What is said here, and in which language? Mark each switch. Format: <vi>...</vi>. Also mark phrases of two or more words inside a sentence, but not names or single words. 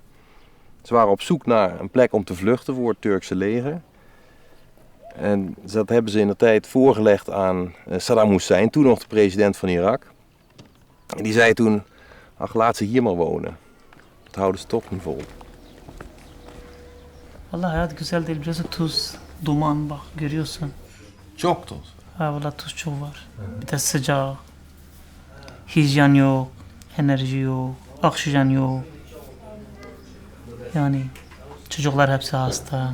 <nl>Ze waren op zoek naar een plek om te vluchten voor het Turkse leger. En dat hebben ze in de tijd voorgelegd aan Saddam Hussein, toen nog de president van Irak. En die zei toen, ach, laat ze hier maar wonen. Dat houden ze toch niet vol.</nl> <tr>Vallahi hayat güzel değil. Burası tuz, duman bak görüyorsun. Çok toz. Ha vallahi tuz çok var. Bir de sıcak. Hijyen yok, enerji yok, oksijen yok. Yani çocuklar hepsi hasta.</tr>